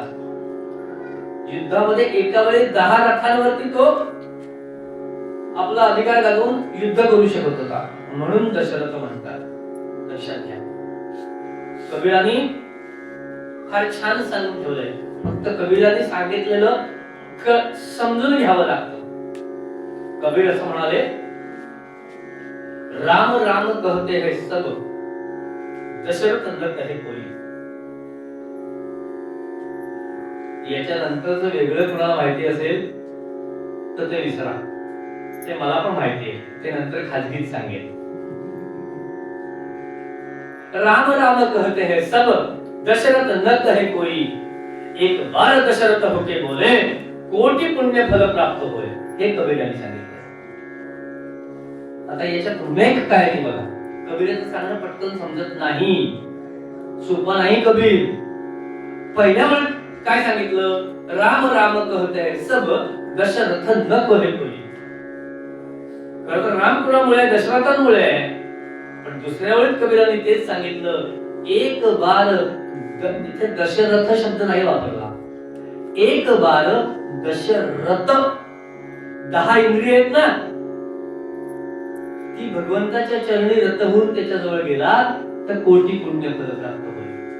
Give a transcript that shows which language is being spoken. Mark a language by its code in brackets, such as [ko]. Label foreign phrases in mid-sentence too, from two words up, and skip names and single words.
[mr] युद्धामध्ये एका वेळी 10 रथांवरती तो आपला अधिकार गाजवून युद्ध करू शकत होता, म्हणून दशरथ म्हणतात. लक्षात घ्या. कबीरांनी फार छान सांगून ठेवलंय, फक्त कबीरांनी सांगितलेलं समजून घ्यावं लागतं. कबीर असं म्हणाले, [hi] राम राम कहते है सब, दशरथ न कहे कोई. [mr] याच्या नंतरचं वेगळं कुणाला माहिती असेल तर ते विसरा, ते मला पण माहिती आहे, ते नंतर खाजगीत सांगेल. [hi] राम राम कहते हैं सब, दशरथ न कहे कोई. एक बार दशरथ होके बोले, कोटी पुण्य फल प्राप्त होय, [mr] हे कबीराने सांगितलं. आता याच्यात उमेक काय ते बघा. कबीराचं सांगणं पटकन समजत नाही, सोपं नाही कबीर. पहिल्या वेळेस काय सांगितलं, [hi] राम राम कहते सब दशरथ न कोहे कोई. [mr] खरं तर राम कुणामुळे, दशरथांमुळे आहे. पण दुसऱ्या वेळेस कबीराने तेच सांगितलं, [hi] एक बार, [mr] इथे दशरथ शब्द नाही वापरला, [hi] एक बार दशरथ. [mr] 10 इंद्रिय आहेत ना, ती भगवंताच्या चरणी रत होऊन त्याच्या जवळ गेला तर कोटी पुण्य फल प्राप्त होईल.